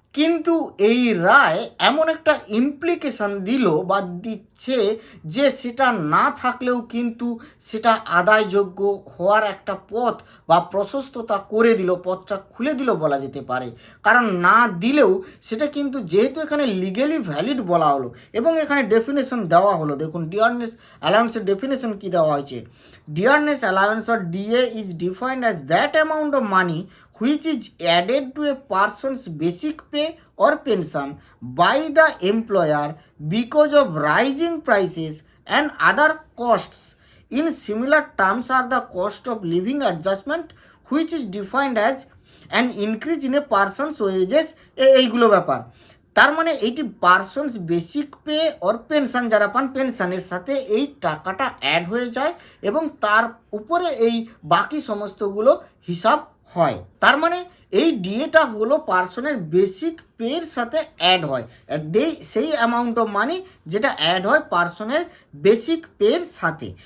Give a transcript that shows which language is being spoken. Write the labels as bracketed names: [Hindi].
[Bangla] কিন্তু এই রায় এমন একটা ইমপ্লিকেশন দিল বা দিচ্ছে যে সেটা না থাকলেও কিন্তু সেটা আদায়যোগ্য হওয়ার একটা পথ বা প্রশস্ততা করে দিল, পথটা খুলে দিল বলা যেতে পারে। কারণ না দিলেও সেটা কিন্তু যেহেতু এখানে লিগেলি ভ্যালিড বলা হলো এবং এখানে ডেফিনেশন দেওয়া হলো। দেখুন, ডিয়ারনেস অ্যালাউন্সের ডেফিনেশন কি দেওয়া হয়েছে। [English] Dearness allowance or DA is defined as that amount of money which is added to a person's basic pay or pension by the employer because of rising prices and other costs. In similar terms are the cost of living adjustment, which is defined as an increase in a person's wages. [Bangla] এইগুলো ব্যাপার। তার মানে এইটি [English] person's basic pay or pension [Bangla] যারা পান, পেনশনের সাথে এই টাকাটা অ্যাড হয়ে যায় এবং তার উপরে এই বাকি সমস্তগুলো হিসাব হয়। তার মানে এই ডিএটা হলো পার্সনের বেসিক পের সাথে অ্যাড হয়, সেই অ্যামাউন্ট অফ মানি যেটা অ্যাড হয় পার্সনের বেসিক পের সাথে।